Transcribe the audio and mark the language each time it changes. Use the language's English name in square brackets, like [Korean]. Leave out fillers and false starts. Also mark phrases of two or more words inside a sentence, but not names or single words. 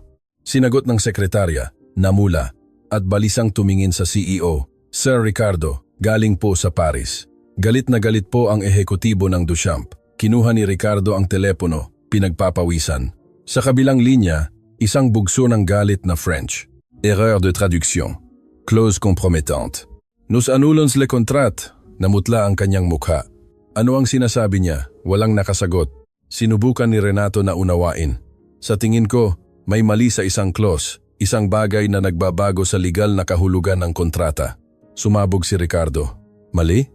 [Filipino] Sinagot ng sekretarya, namula, at balisang tumingin sa CEO, "Sir Ricardo, galing po sa Paris." Galit na galit po ang ehekutibo ng Duchamp. Kinuha ni Ricardo ang telepono, pinagpapawisan. Sa kabilang linya, isang bugso ng galit na French. [French] "Erreur de traduction. Clause compromettante. Nous annulons le contrat." [Filipino] Namutla ang kanyang mukha. Ano ang sinasabi niya? Walang nakasagot. Sinubukan ni Renato na unawain. "Sa tingin ko, may mali sa isang clause, isang bagay na nagbabago sa legal na kahulugan ng kontrata." Sumabog si Ricardo. "Mali?